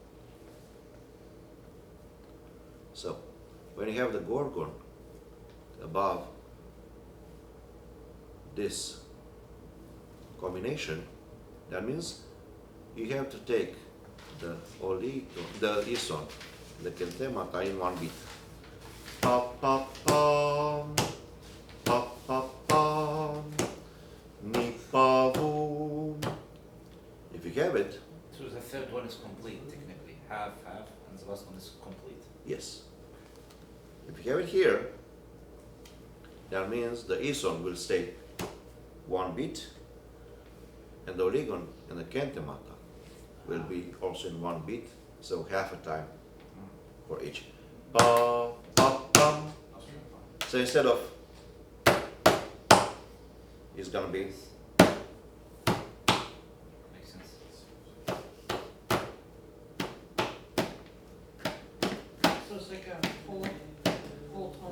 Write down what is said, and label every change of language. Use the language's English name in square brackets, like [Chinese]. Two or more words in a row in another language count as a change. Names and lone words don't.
[English] So, when you have the gorgon above this combination, that means you have to take the ison, the kentemata in one beat. [Greek] Pa pa pam, pa pa pam, ni pa boom. [English] If you have it, So the third one is complete technically, half, and the last one is complete. yes. If you have it here, that means the ison will stay one beat, and the oligon and the kentemata will be also in one beat, so half a time for each. [Greek] Pa pa pam. [English] So instead of, it's gonna be Makes sense. So it's like a full tone.